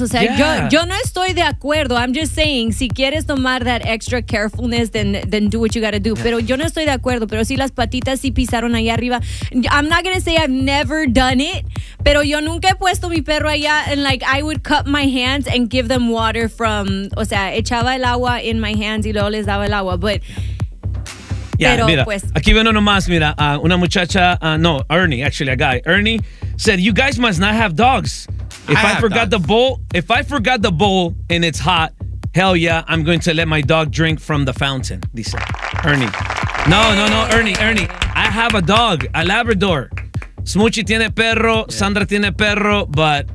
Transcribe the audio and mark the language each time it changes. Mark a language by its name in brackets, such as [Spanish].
[Spanish] O sea, yeah. yo no estoy de acuerdo. [English] I'm just saying, [Spanish] si quieres tomar [English] that extra carefulness, then do what you gotta do. Yeah. [Spanish] Pero yo no estoy de acuerdo, pero sí, las patitas sí pisaron ahí arriba. [English] I'm not gonna say I've never done it, [Spanish] pero yo nunca he puesto mi perro allá, [English] and like, I would cut my hands and give them water from, [Spanish] o sea, echaba el agua [English] in my hands [Spanish] y luego les daba el agua, [English] but... [Spanish] Yeah, pero, mira, pues, aquí veo uno nomás, mira, una muchacha, no, Ernie, [English] actually, a guy. Ernie said, you guys must not have dogs. If I forgot the bowl and it's hot, hell yeah, I'm going to let my dog drink from the fountain, [Spanish] dice [English] Ernie. No, Ernie, I have a dog, a Labrador. [Spanish] Smoochy tiene perro, yeah. Sandra tiene perro, but...